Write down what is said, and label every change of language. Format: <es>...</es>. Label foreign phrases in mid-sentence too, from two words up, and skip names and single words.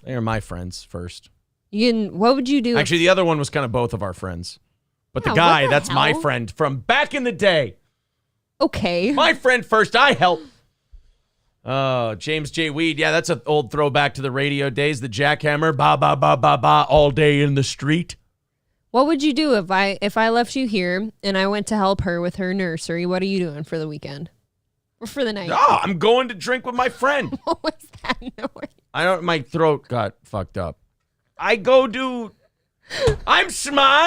<en>They're my friends first. What would you do? Actually, the other one was kind of both of our friends. But Yeah, the guy, what the that's my hell? friend from back in the day. Okay. My friend first, I help. Oh, James J. Weed. Yeah, that's an old throwback to the radio days. The jackhammer, ba ba ba ba ba, all day in the street. What would you do if I left you here and I went to help her with her nursery? What are you doing for the weekend? Or for the night? Oh, I'm going to drink with my friend. What was that noise? My throat got fucked up. I'm smart.</en>